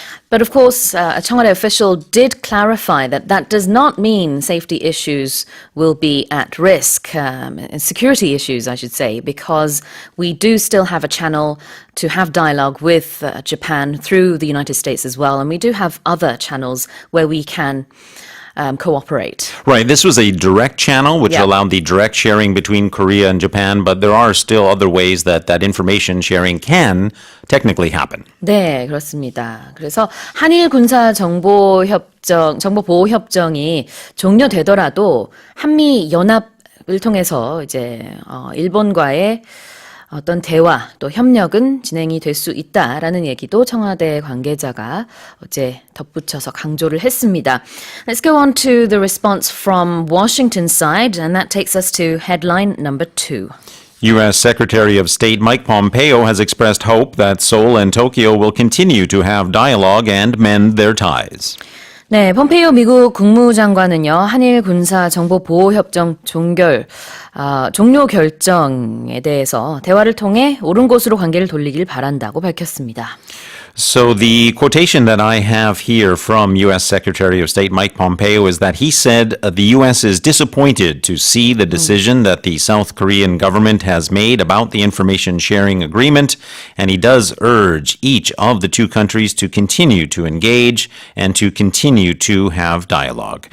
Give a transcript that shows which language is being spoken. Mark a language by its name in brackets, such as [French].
[English] But of course, a Cheongwade official did clarify that that does not mean safety issues will be at risk, security issues, I should say, because we do still have a channel to have dialogue with Japan through the United States as well. And we do have other channels where we can cooperate. Right. This was a direct channel, which allowed the direct sharing between Korea and Japan, but there are still other ways that information sharing can technically happen. [Korean] 네, 그렇습니다. 그래서 한일군사정보보호협정이 종료되더라도 한미 연합을 통해서 이제 일본과의 어떤 대화 또 협력은 진행이 될 수 있다라는 얘기도 청와대 관계자가 어제 덧붙여서 강조를 했습니다. [English] Let's go on to the response from Washington side, and that takes us to headline number 2. U.S. Secretary of State Mike Pompeo has expressed hope that Seoul and Tokyo will continue to have dialogue and mend their ties. [Korean] 네, 폼페이오 미국 국무장관은요, 한일 군사 정보 보호 협정 종료 결정에 대해서 대화를 통해 옳은 곳으로 관계를 돌리길 바란다고 밝혔습니다. [English] So the quotation that I have here from U.S. Secretary of State Mike Pompeo is that he said the U.S. is disappointed to see the decision that the South Korean government has made about the information sharing agreement, and he does urge each of the two countries to continue to engage and to continue to have dialogue.